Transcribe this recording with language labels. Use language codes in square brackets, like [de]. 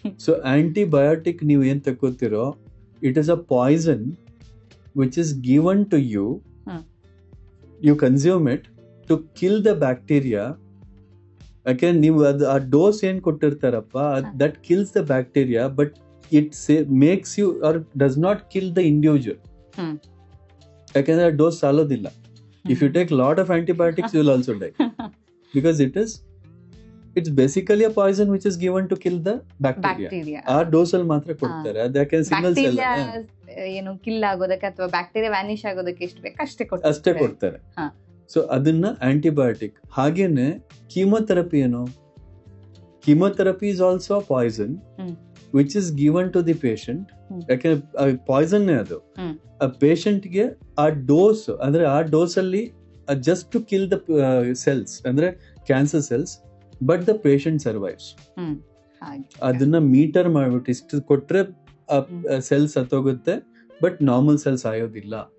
[en] so antibiotic [kn] ನೀವು ಏನ್ ತಗೋತಿರೋ, [en] It is a poison which is given to you. You consume it to kill the bacteria. [kn] ಯಾಕೆ ನೀವು ಆ dose ಏನ್ ಕೊಟ್ಟಿರ್ತಾರಪ್ಪ, [en] That kills the bacteria, but it makes you or does not kill the individual. [kn] ಯಾಕಂದ್ರೆ ಆ dose ಸಾಲೋದಿಲ್ಲ. [en] If you take lot of antibiotics, you will also die because it's basically a poison which is given to kill the bacteria. [kn] ಆ dose ಅಲ್ಲಿ ಮಾತ್ರ ಕೊಡ್ತಾರೆ. ಅದಕ್ಕೆ single cell ಏನು kill ಆಗೋದಕ್ಕೆ ಅಥವಾ ಬ್ಯಾಕ್ಟೀರಿಯಾ ವ್ಯಾನಿಶ್ ಆಗೋದಕ್ಕೆ ಎಷ್ಟು ಬೇಕು ಅಷ್ಟೇ ಕೊಡ್ತಾರೆ. ಸೊ ಅದನ್ನ ಆಂಟಿಬಯೋಟಿಕ್. ಹಾಗೇನೆ ಕೀಮೋಥೆರಪಿ ಏನು? [en] Chemotherapy is also a poison which is given to the patient. [kn] ಯಾಕೆಂದ್ರೆ ಪಾಯ್ಸನ್ ಅದು ಆ ಪೇಷಂಟ್ ಗೆ ಆ ಡೋಸ್ ಅಂದ್ರೆ ಆ ಡೋಸ್ ಅಲ್ಲಿ [en] just to kill the cells [kn] ಅಂದ್ರೆ cancer cells, [en] But the patient survives. [kn] ಅದನ್ನ ಮೀಟರ್ ಮಾಡ್ಬಿಟ್ಟು ಇಷ್ಟು ಕೊಟ್ರೆ ಸೆಲ್ಸ್ ಸತ್ತೋಗುತ್ತೆ, ಬಟ್ ನಾರ್ಮಲ್ ಸೆಲ್ಸ್ ಆಯೋದಿಲ್ಲ.